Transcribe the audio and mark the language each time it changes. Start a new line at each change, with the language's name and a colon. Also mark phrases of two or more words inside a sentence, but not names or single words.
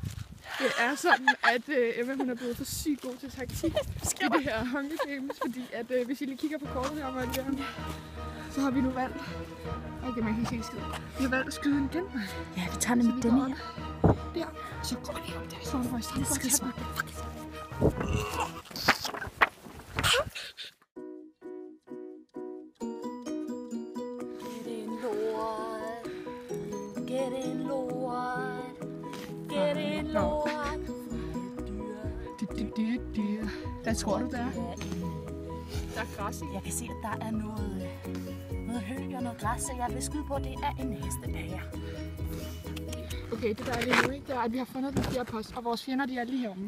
Danish: Det er sådan, at Emma hun er blevet for sygt god til taktik i det her Hunger Games, fordi at hvis I lige kigger på kortet her, så har vi nu valgt. Okay, man kan ikke se skid. Vi har valgt at skyde en igen. Ja, vi tager nemlig den her. Der. Så går vi op der. Så er det faktisk Det skal smart.
English: Get in, Lord. Get in, Lord.
Danish: Hvad tror du, der er? Der er græs i. Jeg kan se, at der er noget hø og noget græs, så jeg vil skyde på, at det er en hestebager. Okay, det der er det nu, ikke? Det er, at vi har fundet den fjerde post, og vores fjender, de er lige herovre.